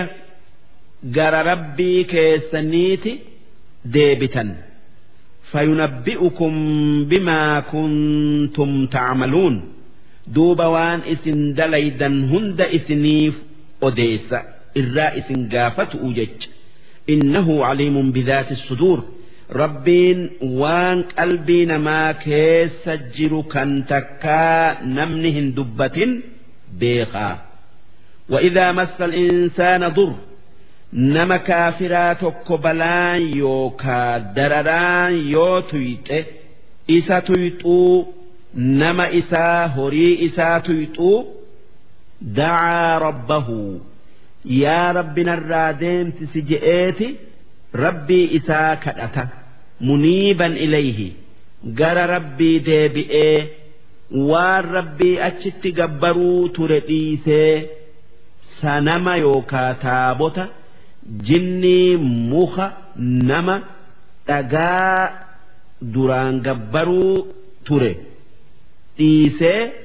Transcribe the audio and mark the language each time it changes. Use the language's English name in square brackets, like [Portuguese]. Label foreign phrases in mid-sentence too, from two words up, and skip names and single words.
[Oromo] gara rabbii keessaniiti deebitan [Arabic] فينبئكم بما كنتم تعملون [Oromo] duuba waan isin dalaydan hunda isiniif odeessa irraa isin gaafatu jecha [Arabic] إنه عليم بذات الصدور [Oromo] rabbiin waan qalbii namaa keessa jiru kan takkaa namni hin dubbatin beekaa [Arabic] وإذا مس الإنسان ضر [Oromo] nama kaafiraa tokko balaan yookaa dararaan yoo tuyxe isa tuyxuu nama isaa horii isaa tuyxuu [Arabic] دعا ربه [Oromo] yaa rabbi narraa deemsisi je'eeti rabbii isaa kadhata [Arabic] منيبا إليه [Oromo] gara rabbii deebi'ee waan rabbii achitti gabbaruu ture dhiisee sanama yookaa taabota jinni muka nama dhagaa duraan gabbaruu ture dhiisee